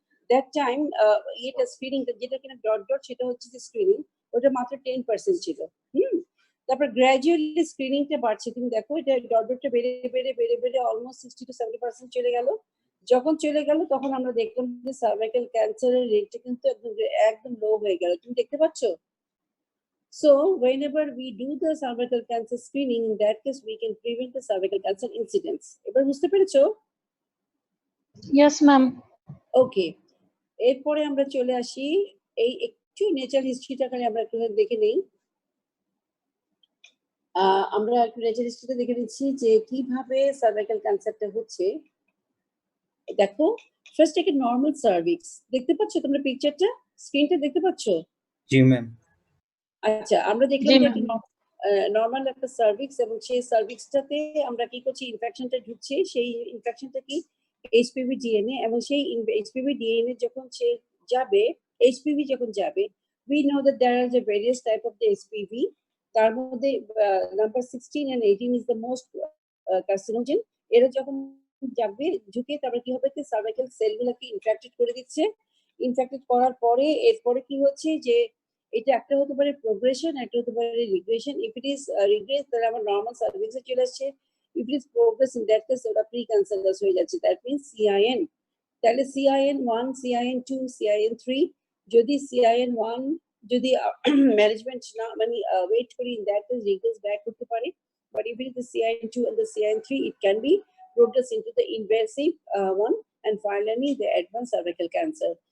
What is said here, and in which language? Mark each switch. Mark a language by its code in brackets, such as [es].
[bn] That time এটা screening, যেটা কিনা ডট সেটা হচ্ছে যে স্ক্রিনিং, ওটা মাত্র 10% ছিল। তারপর গ্র্যাজুয়ালি স্ক্রিনিংটা বাড়ছে। তুমি দেখো এটা ডটটা বেড়ে অলমোস্ট 60 to 70% চলে গেল। যখন চলে গেল তখন আমরা দেখলাম যে সার্ভাইকাল ক্যান্সারের রেটটা কিন্তু একদম লো হয়ে গেল। তুমি দেখতে পাচ্ছ? [en] So whenever we do the cervical cancer screening, in that case we can prevent the cervical cancer incidence. [bn] এবার বুঝতে পেরেছো? [en] Yes, ma'am. [bn] ওকে, এরপরে আমরা চলে আসি এই একটু নেচার হিস্ট্রিটাকে আমরা একটু দেখে নেই। আমরা একটু নেচার হিস্ট্রিটা দেখে নিচ্ছি যে কিভাবে সার্ভাইকাল ক্যান্সারটা হচ্ছে। দেখো, ফার্স্ট একটা নরমাল সার্ভিক্স, দেখতে পাচ্ছ তোমরা পিকচারটা, স্ক্রিনটা দেখতে পাচ্ছ? জি ম্যাম। আচ্ছা, আমরা দেখলাম যে একটা নরমাল একটা সার্ভিক্স, এবং সেই সার্ভিক্সটাতে আমরা কি করছি, ইনফেকশনটা ঢুকছে। সেই ইনফেকশনটা কি এইচপিভি ডিএনএ, এবং সেই এইচপিভি ডিএনএ যখন সে যাবে, এইচপিভি যখন যাবে, [en] we know that there are the various type of the HPV. [bn] তার মধ্যে [en] number 16 and 18 is the most carcinogen. [bn] এরা যখন যাবে ঝুঁকে তারপরে কি হবে যে সার্ভাইকাল সেলগুলোকে ইনফেক্টেড করে দিচ্ছে। ইনফেক্টেড করার পরে এরপরে কি হচ্ছে যে এটা একটা হতে পারে প্রোগ্রেশন, একটা হতে পারে regression. [en] if it is regress [bn] তাহলে আমার নর্মাল সার্ভিসে চলে আসছে। [en] if it is progress in that case [bn] ওটা প্রি ক্যান্সারাস হয়ে যাচ্ছে। [en] that means [bn] CIN। তাহলে CIN1, CIN2, CIN3 যদি CIN1 যদি ম্যানেজমেন্ট না মানে ওয়েট করি [en] in that case [bn] regress back করতে পারে। [en] But if it is the CIN2 and the CIN3, it can be progressed into the invasive one and finally the advanced cervical cancer.